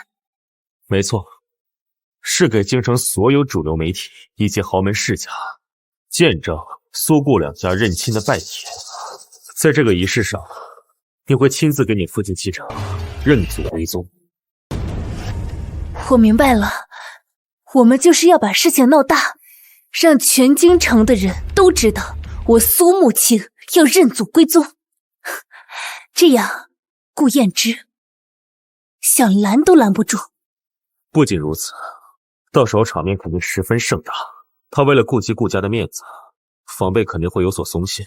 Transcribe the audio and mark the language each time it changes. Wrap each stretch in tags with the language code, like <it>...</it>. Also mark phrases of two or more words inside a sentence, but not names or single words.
<zh>没错，是给京城所有主流媒体以及豪门世家见证苏顾两家认亲的拜帖。在这个仪式上，你会亲自给你父亲继承，认祖归宗。我明白了，我们就是要把事情闹大，让全京城的人都知道我蘇沐青要認祖歸宗。這樣，顧彥之想攔都攔不住。不僅如此，到時候場面肯定十分盛大。他為了顧及顧家的面子，防備肯定會有所鬆懈。</zh>